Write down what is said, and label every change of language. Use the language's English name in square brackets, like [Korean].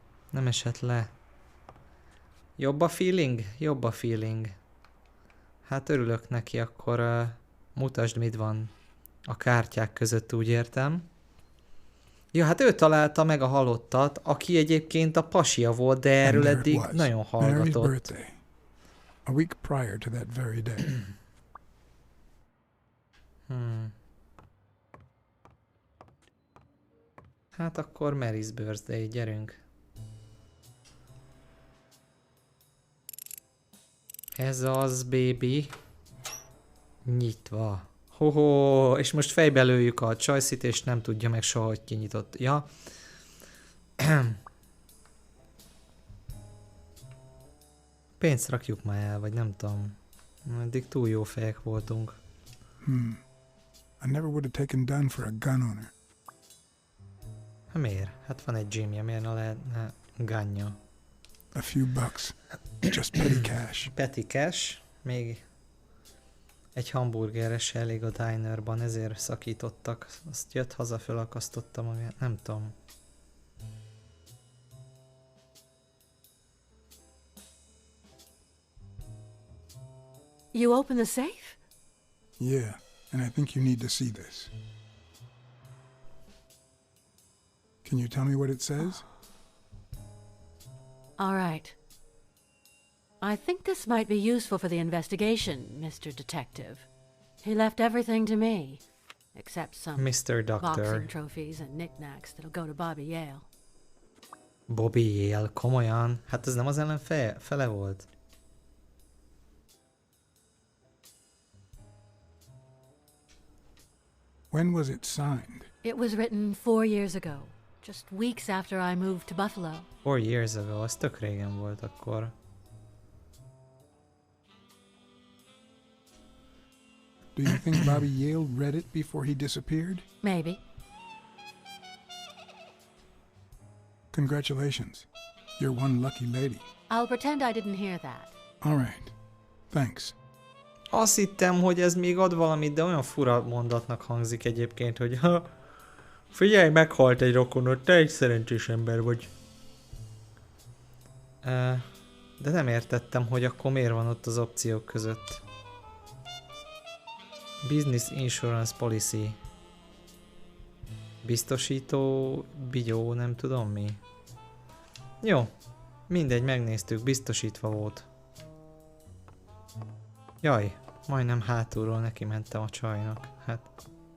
[Hungarian] Nem esett le. Jobb a feeling? Jobb a feeling. Hát örülök neki, akkor mutasd, mit van a kártyák között, úgy értem. Ja, hát ő találta meg a halottat, aki egyébként a pasia volt, de erről eddig nagyon hallgatott. [English] A week prior to that very day. [Hungarian] Hát akkor Mary's Birthday, gyerünk. Ez az, baby. Nyitva. Hoho, és most fejbe lőjük a csajszit, és nem tudja meg soha, hogy kinyitott. Ja. Pénzt rakjuk már el, vagy nem tudom. Eddig túl jó fejek voltunk. [English] I never would have taken Dunn for a gun owner. [Hungarian] Hát miért? Hát van egy gymje, miért ne lehetne gunja? [English] A few bucks. Just petty cash. Petty cash, [Hungarian] még egy hamburgerre se elég a dinerban, ezért szakítottak. Azt jött haza, felakasztotta magát, nem tudom. [English] You open the safe? Yeah, and I think you need to see this. Can you tell me what it says? All right. I think this might be useful for the investigation, Mr. Detective. He left everything to me, except some Mr. Doctor. boxing trophies and knickknacks that'll go to Bobby Yale. [Hungarian] Bobby Yale, komolyan? Hát ez nem az ellen fele volt? [English] When was it signed? It was written 4 years ago, just weeks after I moved to Buffalo. 4 years ago, [Hungarian] az tök régen volt akkor. [English] Do you think Bobby Yale read it before he disappeared? Maybe. Congratulations. You're one lucky lady. I'll pretend I didn't hear that. All right. Thanks. [Hungarian] Azt hittem, hogy ez még ad valamit, de olyan fura mondatnak hangzik egyébként, hogy ha, figyelj, meghalt egy rokonod, te egy szerencsés ember vagy. De nem értettem, hogy akkor miért van ott az opciók között. [English] Business Insurance Policy. [Hungarian] Biztosító, bigyó, nem tudom mi. Jó, mindegy, megnéztük, biztosítva volt. Jaj, majdnem hátulról neki mentem a csajnak. Hát...